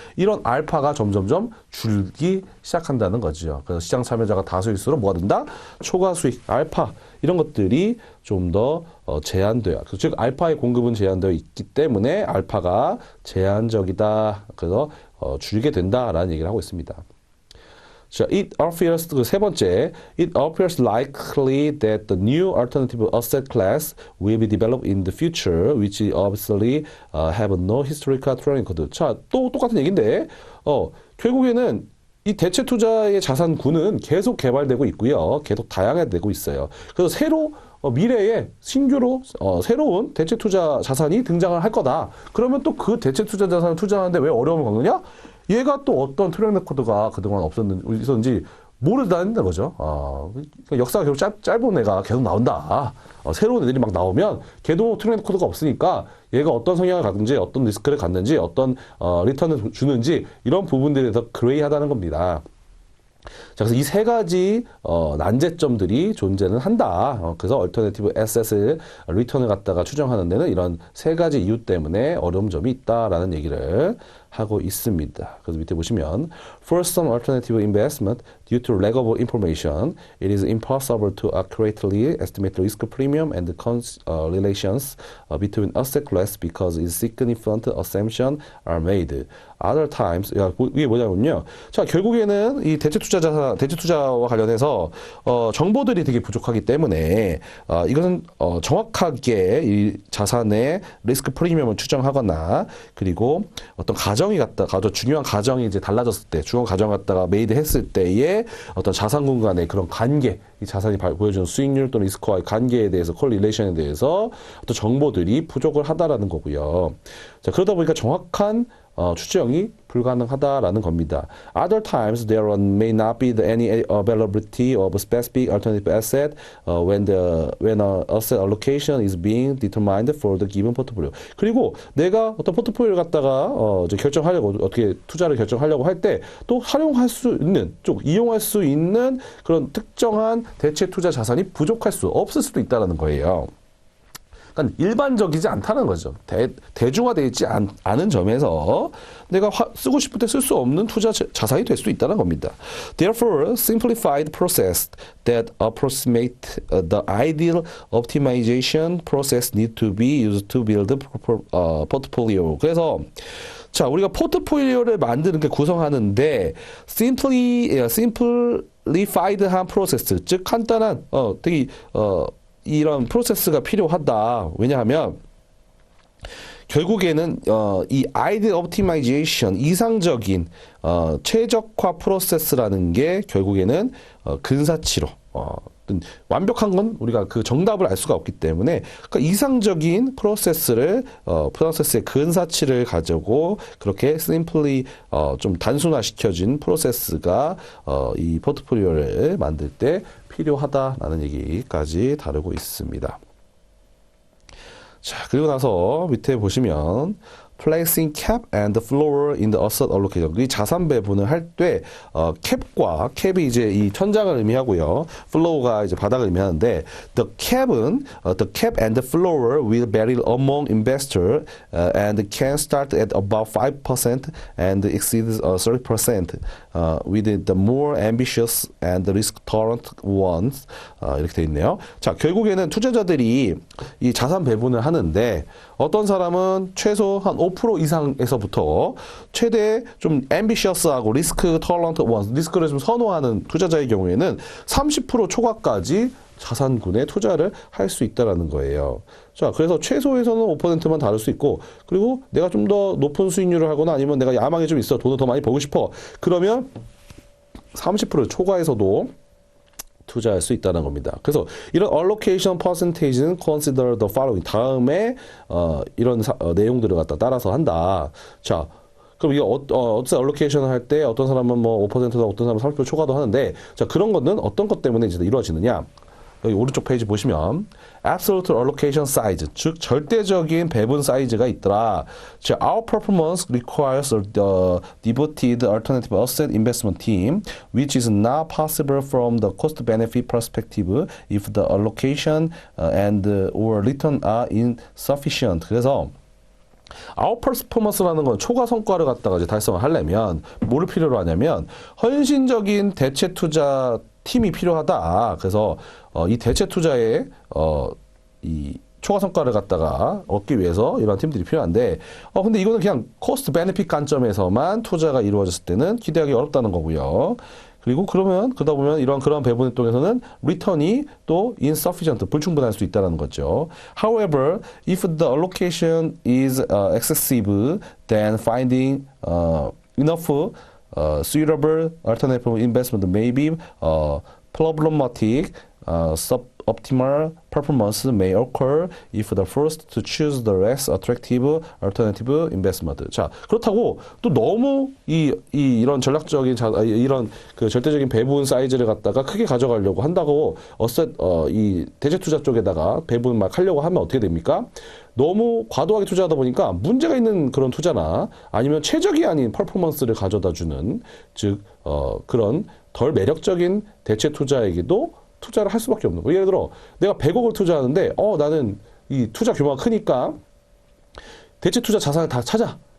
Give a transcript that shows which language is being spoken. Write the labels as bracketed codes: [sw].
[ko] 이런 알파가 점점점 줄기 시작한다는 거죠. 그래서 시장 참여자가 다수일수록 뭐가 된다? 초과 수익, 알파 이런 것들이 좀 더 제한돼요. 즉 알파의 공급은 제한되어 있기 때문에 알파가 제한적이다. 그래서 줄게 된다라는 얘기를 하고 있습니다. 자, 세 번째, [en] it appears likely that the new alternative asset class will be developed in the future, which obviously have no historical track record. [ko] 자, 또 똑같은 얘기인데, 결국에는 이 대체 투자의 자산군은 계속 개발되고 있고요. 계속 다양화되고 있어요. 그래서 미래에 신규로 새로운 대체 투자 자산이 등장을 할 거다. 그러면 또 그 대체 투자 자산을 투자하는데 왜 어려움을 겪느냐? 얘가 또 어떤 트랙 레코드가 그동안 있었는지 모른다는 거죠. 그러니까 역사가 결국 짧은 애가 계속 나온다. 새로운 애들이 막 나오면 걔도 트랙 레코드가 없으니까 얘가 어떤 성향을 갖는지, 어떤 리스크를 갖는지, 어떤 리턴을 주는지 이런 부분들에 대해서 그레이하다는 겁니다. 자, 그래서 이 세 가지 난제점들이 존재는 한다. 그래서 얼터네티브 에셋을 리턴을 갖다가 추정하는 데는 이런 세 가지 이유 때문에 어려운 점이 있다라는 얘기를 하고 있습니다. 그래서 밑에 보시면 [en] For some alternative investment, due to lack of information, it is impossible to accurately estimate risk premium and relations between asset class because its significant assumptions are made. Other times, [ko] 이게 뭐냐면요. 자, 결국에는 이 대체 투자와 관련해서 정보들이 되게 부족하기 때문에 이것은 정확하게 이 자산의 리스크 프리미엄을 추정하거나, 그리고 어떤 중요한 가정이 이제 달라졌을 때, 중요한 가정 갖다가 메이드 했을 때의 어떤 자산군 간의 그런 관계, 이 자산이 보여주는 수익률 또는 리스크와의 관계에 대해서, 콜릴레이션에 대해서 어떤 정보들이 부족을 하다라는 거고요. 자, 그러다 보니까 정확한 추정이 불가능하다라는 겁니다. [en] Other times there may not be any availability of specific alternative asset when a asset allocation is being determined for the given portfolio. [ko] 그리고 내가 어떤 포트폴리오를 갖다가 결정하려고, 어떻게 투자를 결정하려고 할 때 또 활용할 수 있는 이용할 수 있는 그런 특정한 대체 투자 자산이 부족할 수 없을 수도 있다라는 거예요. 그러니까 일반적이지 않다는 거죠. 대중화되어 있지 않은 점에서 내가 쓰고 싶을 때 쓸 수 없는 투자 자산이 될 수도 있다는 겁니다. [en] Therefore, simplified process that approximate the ideal optimization process need to be used to build a portfolio. [ko] 그래서 자, 우리가 포트폴리오를 만드는 게 구성하는데 simplified한 프로세스, 즉 간단한 되게 이런 프로세스가 필요하다. 왜냐하면 결국에는 이 아이디어 옵티마이제이션, 이상적인 최적화 프로세스라는 게 결국에는 근사치로 완벽한 건 우리가 그 정답을 알 수가 없기 때문에 그러니까 이상적인 프로세스의 근사치를 가지고 그렇게 simply 좀 단순화시켜진 프로세스가 이 포트폴리오를 만들 때 필요하다라는 얘기까지 다루고 있습니다. 자, 그리고 나서 밑에 보시면 [en] placing cap and floor in the asset allocation. [ko] 이 자산 배분을 할 때 캡이 이제 이 천장을 의미하고요. [en] flow가 [ko] 이제 바닥을 의미하는데 [en] the cap and the floor will vary among investor and can start at about 5% and exceed 30% with the more ambitious and risk tolerant ones. [ko] 이렇게 돼 있네요. 자, 결국에는 투자자들이 이 자산 배분을 하는데 어떤 사람은 최소 한 5% 이상에서부터 최대 좀 ambitious하고 [en] risk tolerant ones, [ko] 리스크를 좀 선호하는 투자자의 경우에는 30% 초과까지 자산군에 투자를 할 수 있다라는 거예요. 자, 그래서 최소에서는 5%만 다룰 수 있고, 그리고 내가 좀 더 높은 수익률을 하거나 아니면 내가 야망이 좀 있어, 돈을 더 많이 벌고 싶어. 그러면 30% 초과에서도 투자할 수 있다는 겁니다. 그래서 이런 [en] allocation percentage는 consider the following. [ko] 다음에 이런 내용들을 갖다 따라서 한다. 자, 그럼 이게 어떤 allocation을 할 때 어떤 사람은 뭐 5%다, 어떤 사람은 30% 초과도 하는데, 자, 그런 거는 어떤 것 때문에 이제 이루어지느냐? 여기 오른쪽 페이지 보시면 [en] absolute allocation size, [ko] 즉 절대적인 배분 사이즈가 있더라. [en] 즉, our performance requires a devoted alternative asset investment team, which is not possible from the cost-benefit perspective if the allocation and or return are insufficient. [ko] 그래서 [en] our performance [ko] 라는 건 초과 성과를 갖다가 이제 달성을 하려면 뭐를 필요로 하냐면 헌신적인 대체 투자 팀이 필요하다. 그래서 이 대체 투자에 이 초과 성과를 갖다가 얻기 위해서 이런 팀들이 필요한데 근데 이거는 그냥 코스트 베네핏 관점에서만 투자가 이루어졌을 때는 기대하기 어렵다는 거고요. 그리고 그러다 보면 그런 배분을 통해서는 리턴이 또 insufficient, 불충분할 수 있다는 거죠. [en] However, if the allocation is excessive, then finding enough suitable alternative investment may be problematic. Suboptimal performance may occur if the first to choose the less attractive alternative investment. [ko] 자, 그렇다고 또 너무 이런 전략적인 이런 그 절대적인 배분 사이즈를 갖다가 크게 가져가려고 한다고 이 대체 투자 쪽에다가 배분 막 하려고 하면 어떻게 됩니까? 너무 과도하게 투자하다 보니까 문제가 있는 그런 투자나 아니면 최적이 아닌 퍼포먼스를 가져다 주는 즉 그런 덜 매력적인 대체 투자에게도 투자를 할 수밖에 없는 거예요. 예를 들어 내가 100억을 투자하는데 나는 이 투자 규모가 크니까 대체 투자 자산을 다 찾아.